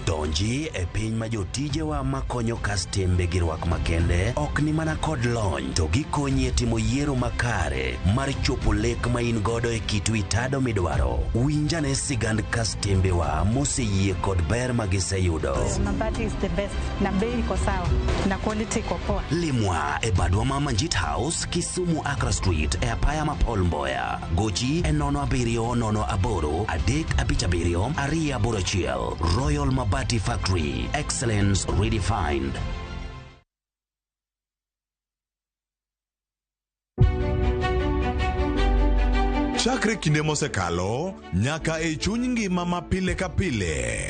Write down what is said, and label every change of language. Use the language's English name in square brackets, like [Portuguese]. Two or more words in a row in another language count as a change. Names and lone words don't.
[Luo (Kenya and Tanzania)] Donji e piny ma jotijewa makonyo kastembe gi rwak makende ok ni mana kod lony to gikonyi e timo yiero makare mar chopo lek ma in godo e kitu itado midwaro. Winjane sigand kastembe wa moseyie kod ber ma giseyudo. [Swahili] Mabati [English] is the best [Swahili] na bei iko sawa na quality iko poa. [Luo (Kenya and Tanzania)] Limwa e badwa ma Manjit House Kisumu Accra Street e apaya ma Paul Mboya. Gochi e 070 Adek Abichabirio Aria Borachiel. [English] Royal Mabati Factory, excellence redefined. [Luo (Kenya and Tanzania)] Chakre kinde mosekalo nyaka e chuny ngima ma pile ka pile.